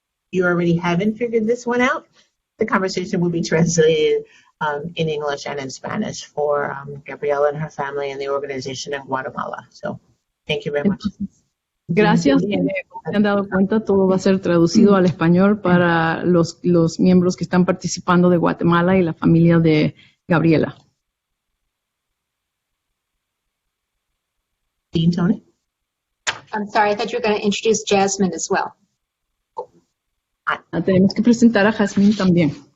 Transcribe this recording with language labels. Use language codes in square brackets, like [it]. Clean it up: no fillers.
[en] You already haven't figured this one out. The conversation will be translated in English and in Spanish for Gabriela and her family and the organization in Guatemala. So, thank you very much. [es] Gracias. Como se han dado cuenta, todo va a ser traducido al español para los miembros que están participando de Guatemala y la familia de Gabriela. [en] Dean, Tony? I'm sorry, I thought you were going to introduce Jasmine as well. [es] Tenemos que presentar a Jasmine también.